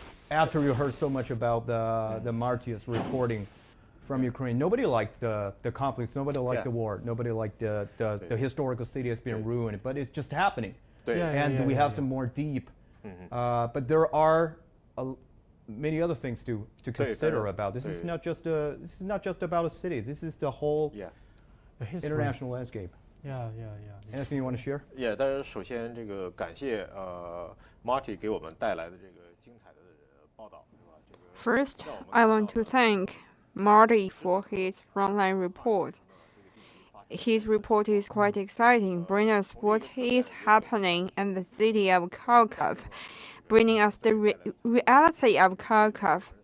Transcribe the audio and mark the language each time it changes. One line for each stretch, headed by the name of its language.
English: after you heard so much about the Martius reporting from Ukraine, nobody liked the conflicts, nobody liked the war, nobody liked the historical city has been ruined, but it's just happening. And we have some more deep, but there are many other things to consider about. This is not just about a city. This is the whole international landscape. Anything you want to share?
Chinese: 当然，首先这个感谢Marty 给我们带来的这个精彩的报道，是吧？这个
English: First, I want to thank Marty for his frontline report. His report is quite exciting, bringing us what is happening in the city of Kharkov, bringing us the reality of Kharkov.